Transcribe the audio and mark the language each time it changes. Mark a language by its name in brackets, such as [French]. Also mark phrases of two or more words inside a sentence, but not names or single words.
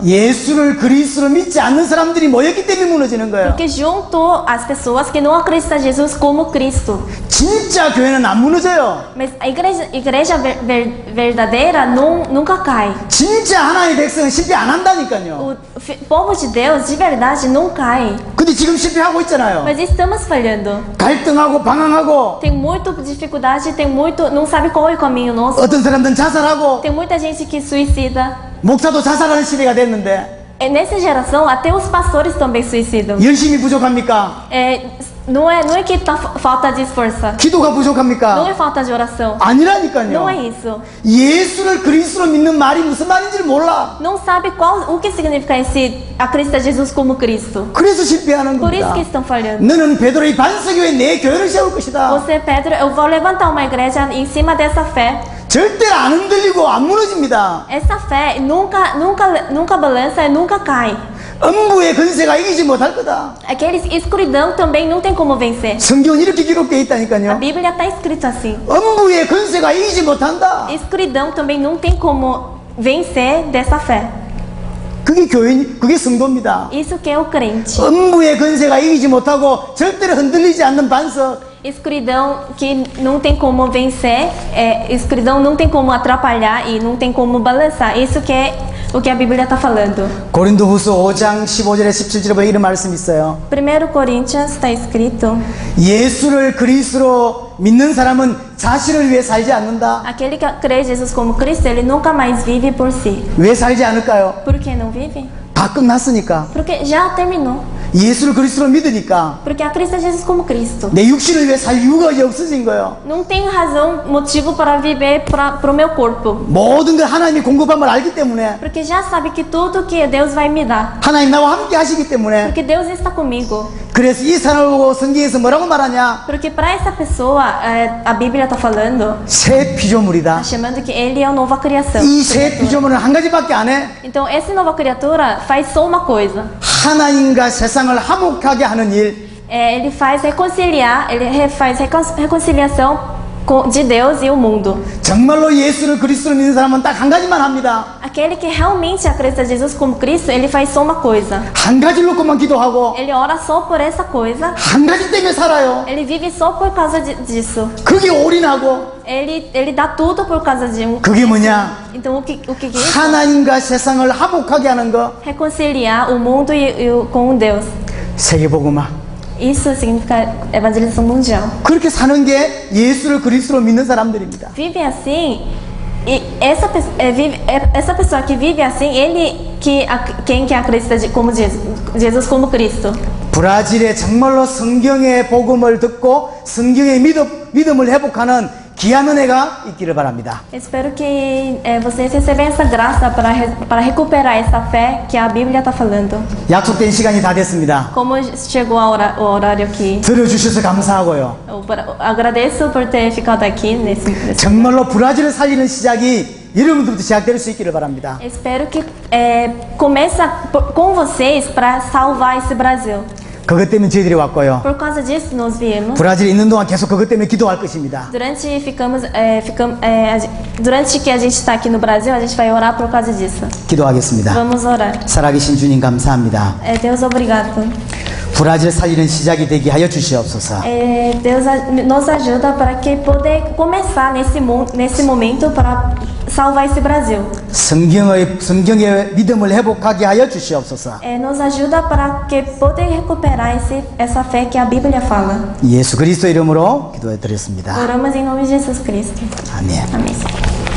[Korean] 예수를 그리스도로 믿지 않는 사람들이 모였기 때문에 무너지는 거예요. [Portuguese] Porque juntou as pessoas que não acreditam em Jesus como Cristo. [Korean] 진짜 교회는 안 무너져요. [Portuguese] Mas a igreja verdadeira nunca cai. [Korean] 진짜 하나님의 백성은 실패 안 한다니까요. [Portuguese] O povo de Deus de verdade não cai. [Korean] 근데 지금 실패하고 있잖아요. [Portuguese] Mas estamos falhando. [Korean] 갈등하고 방황하고 [Portuguese] Tem muita dificuldade, não sabe qual é o caminho nosso. [Korean] 어떤 사람들은 자살하고 [Portuguese] Tem muita gente que suicida. [Korean] 목사도 자살하는 시대가 됐는데 [Portuguese] Nessa geração, até os pastores também suicidam. [Korean] 열심이 부족합니까? [Portuguese] Não é que falta de esforço. [Korean] 기도가 [Portuguese] Não [Korean] 부족합니까? [Portuguese] é falta de oração. [Korean] 아니라니까요. [Portuguese] Não é isso. [Korean] 예수를 그리스도로 믿는 말이 무슨 말인지를 몰라. [Portuguese] Não sabe o que significa esse acreditar em Jesus como Cristo. [Korean] 그래서 실패하는 [Portuguese] Por isso [Korean] 겁니다. [Portuguese] que estão falhando. [Korean] 너는 베드로의 반석이 왜 내 교회를 세울 것이다. [Portuguese] Você, Pedro, eu vou levantar uma igreja em cima dessa fé. [Korean] 절대로 안 흔들리고 안 무너집니다. [Portuguese] Essa fé nunca balança e nunca cai. [Korean] 음부의 건세가 이기지 못할 거다. [Portuguese] Aqueles escuridão também não tem como vencer. [Korean] 성경은 이렇게 기록되어 [Portuguese] A [Korean] 있다니까요. [Portuguese] Bíblia está escrito assim. [Korean] 음부의 건세가 이기지 못한다. [Portuguese] Escuridão também não tem como vencer dessa fé. [Korean] 그게 성도입니다. [Portuguese] Isso que é o crente. [Korean] 음부의 건세가 이기지 못하고 절대로 흔들리지 않는 반석. [Portuguese] Escuridão que não tem como vencer, escuridão não tem como atrapalhar e não tem como balançar. Isso que é o que a Bíblia está falando. [Korean] 고린도후서 5장 15절에 17절에 보면 이런 말씀이 있어요. [Portuguese] 1 Coríntios está escrito: [Korean] 예수를 그리스도로 믿는 사람은 자신을 위해 살지 않는다. [Portuguese] aquele que crê em Jesus como Cristo, ele nunca mais vive por si. [Korean] 왜 살지 않을까요? [Portuguese] Por que não vive? [Korean] 다 끝났으니까. [Portuguese] Porque já terminou. [Korean] 예수를 그리스도로 믿으니까 [Portuguese] Porque acredita Jesus como Cristo. [Korean] 내 육신을 위해 살 이유가 이제 없어진 거예요. [Portuguese] Não tem razão, motivo para viver pro meu corpo. [Korean] 모든 걸 하나님이 공급함을 알기 때문에, [Portuguese] Porque já sabe que tudo que Deus vai me dar. [Korean] 하나님 나와 함께 하시기 때문에. [Portuguese] Porque Deus está comigo. [Korean] 그래서 이 사람을 보고 성경에서 뭐라고 말하냐? [Portuguese] Porque para essa pessoa, a Bíblia está falando, [Korean] 새 피조물이다. [Portuguese] está chamando que ele é a nova criação. [Korean] 이 새 피조물은 한 가지밖에 안 해. [Portuguese] Então, essa nova criatura faz só uma coisa. [Korean] 하나님과 세상을 화목하게 하는 일. [Portuguese] Ele faz reconciliar, faz reconciliação de Deus e o mundo. [Korean] 정말로 예수를 그리스도로 믿는 사람은 딱 한 가지만 합니다. [Portuguese] Aquele que realmente acredita em Jesus como Cristo, ele faz só uma coisa. [Korean] 한 가지 놓고만 기도하고 [Portuguese] Ele ora só por essa coisa. [Korean] 한 가지 때문에 살아요. [Portuguese] Ele vive só por causa disso. [Korean] 그게 올인하고. [Portuguese] Ele dá tudo por causa de um. [Korean] 그게 뭐냐? [Portuguese] Então, o que é isso? [Korean] 하나님과 세상을 화목하게 하는 거. [Portuguese] Reconciliar o mundo com Deus. [Korean] 세계복음화. [Portuguese] Isso significa evangelização mundial. [Korean] 그렇게 사는 게 예수를 그리스도로 믿는 사람들입니다. [Portuguese] Vive assim, e essa pessoa que vive assim, quem que acredita como Jesus como Cristo. [Korean] 브라질에 정말로 성경의 복음을 듣고 성경의 믿음을 회복하는 귀한 은혜가 있기를 바랍니다. [Portuguese] Espero que vocês recebam essa graça para recuperar essa fé que a Bíblia está falando. [Korean] 약속된 시간이 다 됐습니다. [Portuguese] Como chegou o horário aqui, [Korean] 들어주셔서 감사하고요. [Portuguese] eu agradeço por ter ficado aqui nesse. [Korean] 정말로 브라질을 살리는 시작이 여러분들부터 시작될 수 있기를 바랍니다. [Portuguese] Espero que começa com vocês para salvar esse Brasil. [Korean] 그것 때문에 저희들이 왔고요. [Portuguese] Por causa disso nós viemos. [Korean] 브라질에 있는 동안 계속 그것 때문에 기도할 것입니다. [Portuguese] Durante que a gente está aqui no Brasil, a gente vai orar por causa disso. [Korean] 기도하겠습니다. [Portuguese] Vamos orar. [Korean] 살아계신 주님 감사합니다. [Portuguese] Deus, obrigado. [Korean] 브라질 살리는 시작이 되게 하여 주시옵소서. [Portuguese] Deus nos ajuda para que poder começar nesse momento para salvar esse Brasil. [Korean] 성경의 믿음을 회복하게 하여 주시옵소서. [Portuguese] Nos ajuda para que poder recuperar essa fé que a Bíblia fala. [Korean] 예수 그리스도 이름으로 기도해 드렸습니다. [Portuguese] Oramos em nome de Jesus Cristo. [Korean] 아멘. [Portuguese] Amém.